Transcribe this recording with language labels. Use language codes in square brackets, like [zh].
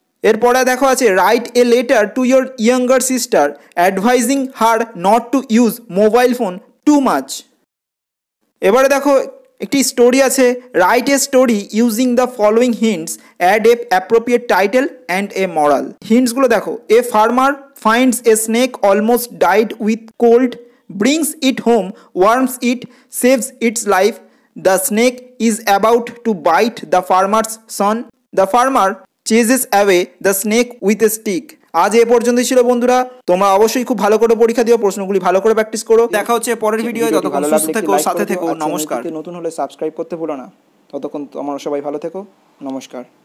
[bn] এরপরে দেখো আছে [en] Write a letter to your younger sister advising her not to use mobile phone too much. [bn] এবারে দেখো একটি স্টোরি আছে, [en] Write a story using the following hints, add a appropriate title and a moral. [bn] হিন্টসগুলো দেখো, [en] A farmer finds a snake almost died with cold, brings it home, warms it, saves its life. The snake is about to bite the farmer's son. The farmer chases away the snake with a stick. [bn] আজ এ পর্যন্তই ছিল বন্ধুরা, তোমরা অবশ্যই খুব ভালো করে পরীক্ষা দিও, প্রশ্নগুলি ভালো করে প্র্যাকটিস করো। দেখা হচ্ছে পরের ভিডিওয়ে, ততক্ষণ সুস্থ থেকো, সাথে থেকো, নমস্কার। নতুন হলে সাবস্ক্রাইব করতে ভুলো না, ততক্ষণ তোমরা সবাই ভালো থেকো, নমস্কার।